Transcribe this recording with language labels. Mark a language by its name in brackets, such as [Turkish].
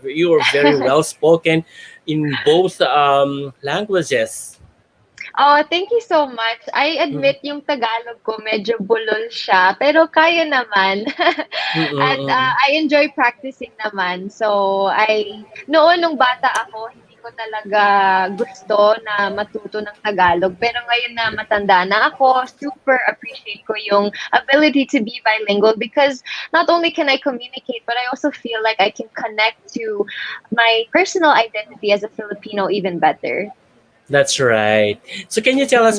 [English] You are very well spoken in both languages. Oh, thank you so much. I Mm-mm. admit [Filipino] yung Tagalog ko medyo bulol siya, pero kaya naman. At Mm-mm. [English] I enjoy practicing naman. [Filipino] So, noon nung bata ako, hindi ko talaga gusto na matuto ng Tagalog. Pero ngayon na matanda na ako, super appreciate ko yung [English] ability to be bilingual because not only can I communicate, but I also feel like I can connect to my personal identity as a Filipino even better. That's right. So can you tell us